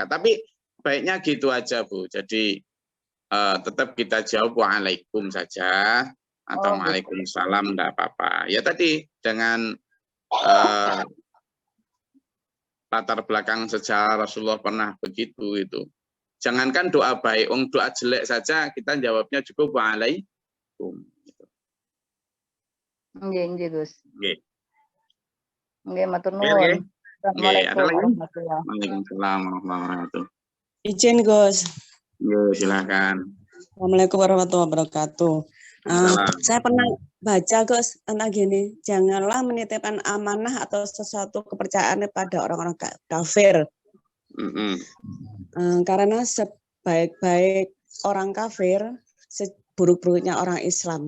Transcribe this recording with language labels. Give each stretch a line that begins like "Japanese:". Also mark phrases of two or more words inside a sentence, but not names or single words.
Indonesian: Tapi baiknya gitu aja, Bu. Jadi tetap kita jawab wa'alaikum saja. Atau waalaikumsalam, enggak apa-apa. Ya tadi dengan latar belakang sejarah Rasulullah pernah begitu itu. Jangankan doa baik, doa jelek saja kita jawabnya cukup waalaikum. Nggih, Gus. Nggih.
Javanese: Nggih, matur nuwun.
Arabic: السلام عليكم ورحمة الله وبركاته. وعليكم السلام ورحمة الله وبركاته.
Indonesian: Izin, Gus. Silakan.
Arabic: السلام عليكم ورحمة الله وبركاته.
Indonesian: Saya pernah baca, Gus, tentang gini, janganlah menitipkan amanah atau sesuatu kepercayaan pada orang-orang kafir. Karena sebaik-baik orang kafir, seburuk-buruknya orang Islam.